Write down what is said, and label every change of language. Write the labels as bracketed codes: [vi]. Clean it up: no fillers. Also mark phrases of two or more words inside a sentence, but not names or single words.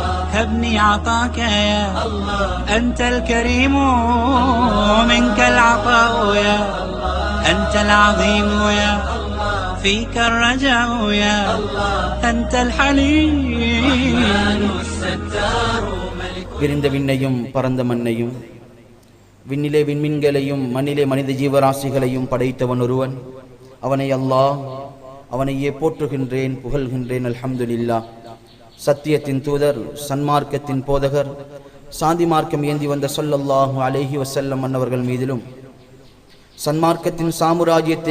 [ar] هبني عطاك يا الله أنت الكريم منك العطاء يا أنت العظيم يا فيك الرجاء يا أنت الحليم الستار ملك [ta] விரிந்த விண்ணையும் பரந்த மண்ணையும் விண்ணிலே விண்மீன்களையும் மண்ணிலே மனித ஜீவராசிகளையும் படைத்தவன் ஒருவன். அவனை அல்லாஹ், அவனையே போற்றுகின்றேன், புகழ்கின்றேன். அல்ஹம்துலில்லாஹ். சத்தியத்தின் தூதர், சன்மார்க்கத்தின் போதகர், சாந்தி மார்க்கம் ஏந்தி வந்த [ar] صلى الله عليه وسلم [ta] அன்னவர்கள் மீதிலும், சன்மார்க்கத்தின் சாம்ராஜ்யத்தை